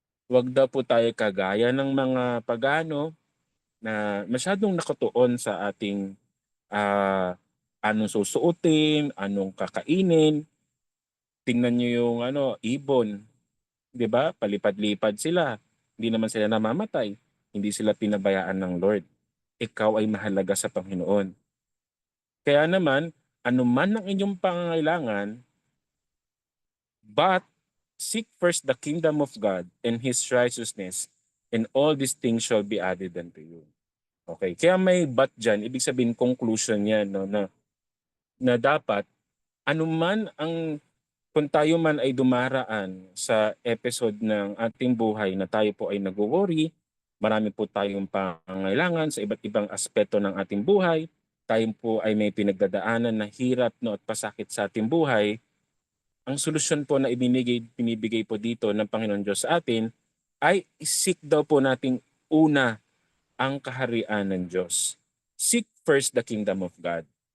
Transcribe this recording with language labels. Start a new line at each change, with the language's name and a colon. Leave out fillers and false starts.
Filipino: Wag daw po tayo kagaya ng mga pagano na masyadong nakatuon sa ating anong susuotin, anong kakainin. Tingnan niyo yung ibon, 'di ba? Palipad-lipad sila. Hindi naman sila namamatay. Hindi sila pinabayaan ng Lord. Ikaw ay mahalaga sa Panginoon. Kaya naman, anuman ang inyong pangangailangan,
English: but seek first the kingdom of God and His righteousness, and all these things shall be added unto you.
Filipino: Okay, kaya may but dyan, ibig sabihin conclusion yan, no, na dapat anuman ang kung tayo man ay dumaraan sa episode ng ating buhay na tayo po ay nag-worry, marami po tayong pangangailangan sa iba't ibang aspeto ng ating buhay, tayo po ay may pinagdadaanan na hirap, no, at pasakit sa ating buhay, ang solusyon po na binibigay po dito ng Panginoon Diyos sa atin ay isik daw po nating una ang kaharian ng Diyos.
English: Seek first the kingdom of God.